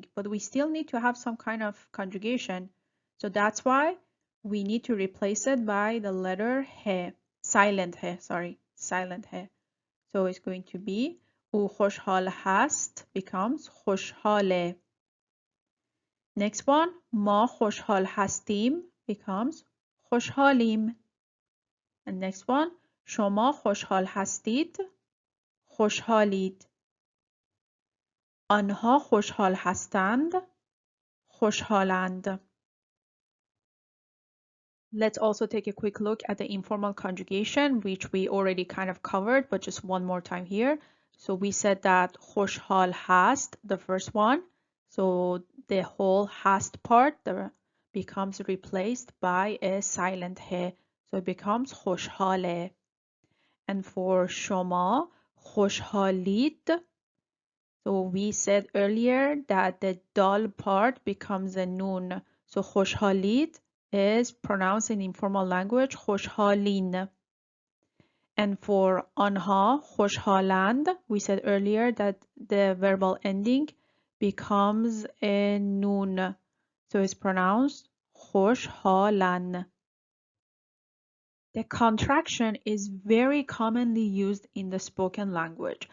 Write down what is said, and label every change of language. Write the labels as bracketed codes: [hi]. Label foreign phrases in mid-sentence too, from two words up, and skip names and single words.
[en] But we still need to have some kind of conjugation. So that's why we need to replace it by the letter he, silent he, silent he. So it's going to be [fa] او خوشحال هست [en] becomes خوشحاله. Next one, [fa] ما خوشحال هستیم becomes خوشحالیم. [en] And next one, [fa] شما خوشحال هستید خوشحالید. آنها خوشحال هستند خوشحالند. [en] Let's also take a quick look at the informal conjugation, which we already kind of covered, but just one more time here. So we said that [fa] خوشحال هست, [en] the first one. So the whole hast part becomes replaced by a silent he. So it becomes خوشحاله. And for [fa] شما خوشحالید, [en] so we said earlier that the dal part becomes a noon. So خوشحالید is pronounced in informal language خوشحالین. And for [fa] آنها خوشحالند, [en] we said earlier that the verbal ending becomes a noon. So it's pronounced خوشحالن. The contraction is very commonly used in the spoken language.